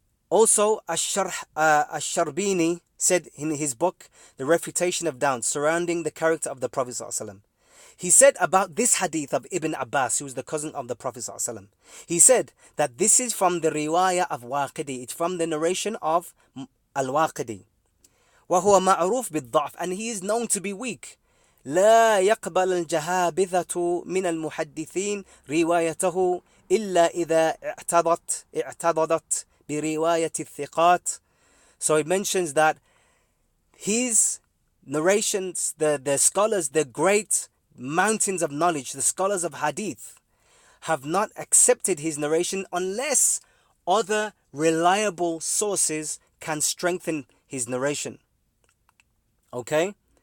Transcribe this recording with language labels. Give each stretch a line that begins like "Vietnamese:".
English: Also, Ash-Sharbini said in his book, The Refutation of Doubt, surrounding the character of the Prophet ﷺ. He said about this hadith of Ibn Abbas, who was the cousin of the Prophet ﷺ. He said that this is from the riwayah of Waqidi. It's from the narration of Al-Waqidi.
Arabic: وهو معروف بالضعف,
English: and he is known to be weak.
Arabic: لا يقبل الجهابذة من المحدثين روايته إلا إذا اعتضدت برواية الثقات.
English: So it mentions that his narrations, the scholars, the great mountains of knowledge, the scholars of hadith, have not accepted his narration unless other reliable sources can strengthen his narration. Okay?